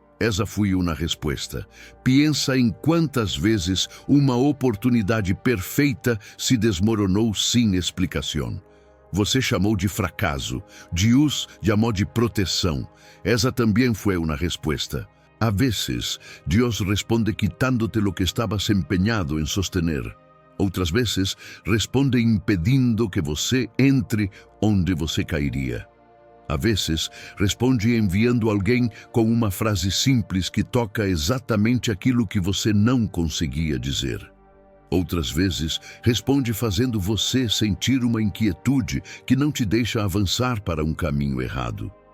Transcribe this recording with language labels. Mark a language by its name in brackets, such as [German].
[Portuguese] Essa foi uma resposta. Pensa em quantas vezes uma oportunidade perfeita se desmoronou sem explicação. Você chamou de fracasso, Deus chamou de proteção. Essa também foi uma resposta. [Spanish] A veces, Dios responde quitándote lo que estabas empeñado en sostener. [Portuguese] Outras vezes, responde impedindo que você entre onde você cairia. A vezes, responde enviando alguém com uma frase simples que toca exatamente aquilo que você não conseguia dizer. Outras vezes, responde fazendo você sentir uma inquietude que não te deixa avançar para um caminho errado.